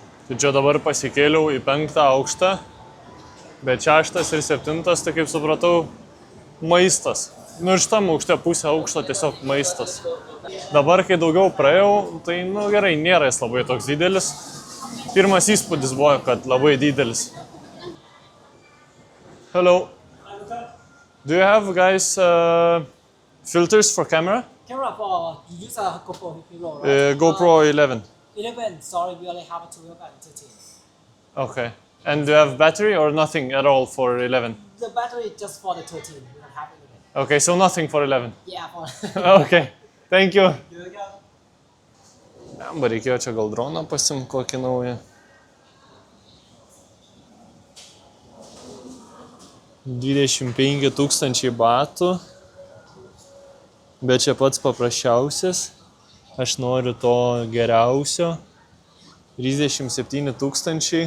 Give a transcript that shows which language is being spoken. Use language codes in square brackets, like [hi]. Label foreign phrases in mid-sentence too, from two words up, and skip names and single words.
[lt] Tai čia dabar pasikėliau į 5 aukštą, bet 6 ir 7, tai kaip supratau, maistas. Nu ir šitam aukšte pusę aukšto tiesiog maistas. Dabar, kai daugiau praėjau, tai gerai, nėra jis labai toks didelis. Pirmas įspūdis buvo, kad labai didelis. [en] Hello. Do you have, guys, filters for camera? Camera for you use a GoPro Hero, right? GoPro 11. 11. Sorry, we only have a 12 and 13. Okay. And do you have battery or nothing at all for 11? The battery is just for the 13. We don't have it. Okay, so nothing for 11. Yeah, for. Okay. Thank you. [lt] Jamba reikėjo čia gal droną pasim kokį naują. 25 000 batų. Bet čia pats paprasčiausias. Aš noriu to geriausio. 37 000.